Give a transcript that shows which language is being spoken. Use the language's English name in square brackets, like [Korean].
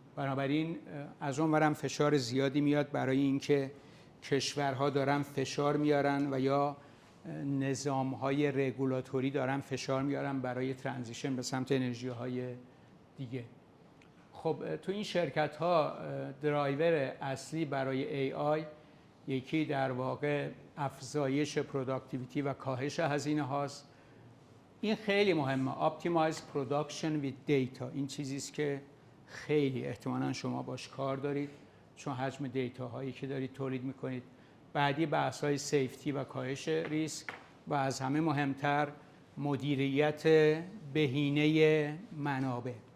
[Persian] بنابراین از اون ورم فشار زیادی میاد برای اینکه کشورها دارن فشار میارن و یا نظام‌های رگولاتوری دارن فشار میارن برای ترانزیشن به سمت انرژی‌های دیگه. خب تو این شرکت‌ها درایور اصلی برای AI یکی در واقع افزایش پروداکتیویتی و کاهش هزینه هاست. این خیلی مهمه. [English] Optimize production with data. [Persian] این چیزی است که خیلی احتمالاً شما باش کار دارید چون حجم دیتا هایی که دارید تولید میکنید. بعدی بحث های سیفتی و کاهش ریسک و از همه مهمتر مدیریت بهینه منابع.